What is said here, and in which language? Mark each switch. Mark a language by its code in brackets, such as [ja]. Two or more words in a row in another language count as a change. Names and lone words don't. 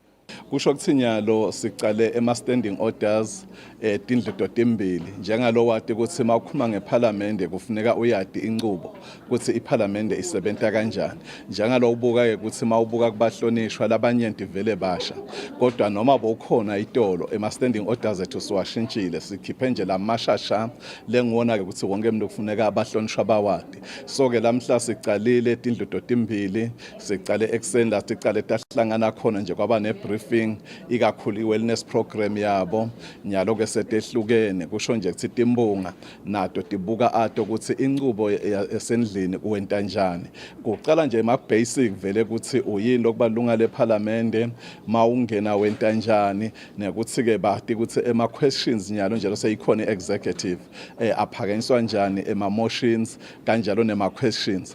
[ss] Kusho ukuthi nyalo sicale ema- [en] standing orders [ss] tindlu timbili njengalo wati ukuthi mawukhuluma ngephalamende kufuneka uyadi inqubo ukuthi iphalamende isebenza kanjani njengalo ubuka ukuthi mawubuka kubahlonishwa labanyenti vele basha kodwa noma bokhona itolo ema- [en] standing orders [ss] ethu siwashintshile sikhiphe nje lamashasha lengiwona ukuthi wonke umuntu kufuneka abahlonishwa bawadi so ke lamhla sicalile tindlu timbili sicale ekseni la sicale tahlangana khona nje kwaba nebriefing ikakhulu i- [en] wellness program [ss] yabo nyalo ke setehlukene kusho nje ukuthi timbunga nato tibuka ato ukuthi inqubo esendlini kuwenta njani kuqala nje ama-basic vele ukuthi uyini lokubalunga lephalamende mawungena wenta njani nekuthi ke bati ukuthi ema-questions nyalo njalo seyikhona i-executive aphakanyiswa njani ema-motions kanjalo nema-questions.